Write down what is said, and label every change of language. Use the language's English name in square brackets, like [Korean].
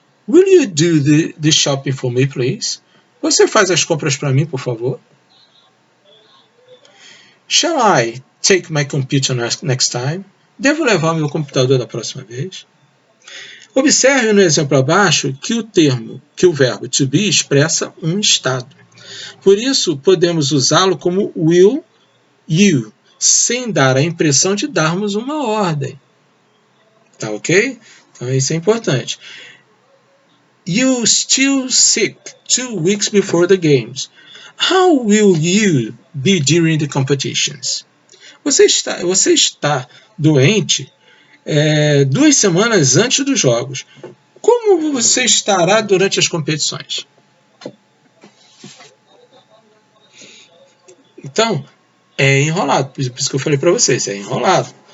[English] Will you do the shopping for me, please? [Portuguese] Você faz as compras para mim, por favor? [English] Shall I take my computer next time? [Portuguese] Devo levar meu computador da próxima vez? Observe no exemplo abaixo que o verbo to be expressa um estado. Por isso, podemos usá-lo como [English] will you, [Portuguese] sem dar a impressão de darmos uma ordem. Tá ok? Então isso é importante. [English] You still sick 2 weeks before the games. How will you be during the competitions? [Portuguese] Você está doente 2 semanas antes dos jogos. Como você estará durante as competições? Então, é enrolado. Por isso que eu falei para vocês, é enrolado.